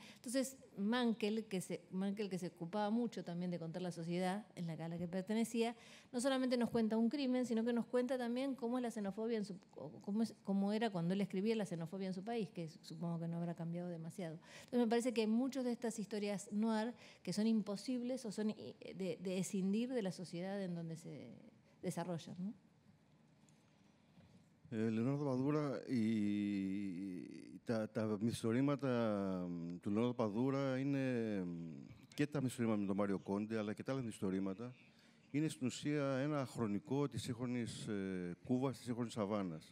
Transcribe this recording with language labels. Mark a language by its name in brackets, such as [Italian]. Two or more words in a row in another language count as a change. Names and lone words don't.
[Spanish] Entonces Mankell, que se ocupaba mucho también de contar la sociedad a la que pertenecía, no solamente nos cuenta un crimen, sino que nos cuenta también cómo es la xenofobia, cómo era cuando él escribía la xenofobia en su país, que supongo que no habrá cambiado demasiado. Entonces me parece que hay muchas de estas historias noir que son imposibles o son de escindir de la sociedad en donde se desarrollan, ¿no? [Greek] Λεωνάρδο Παδούρα, τα μυθιστορήματα του Λεωνάρδο Παδούρα είναι και τα μυθιστορήματα με τον Μάριο Κόντε, αλλά και τα άλλα μυθιστορήματα. Είναι στην ουσία ένα χρονικό της σύγχρονης Κούβας, της σύγχρονης Αβάνας.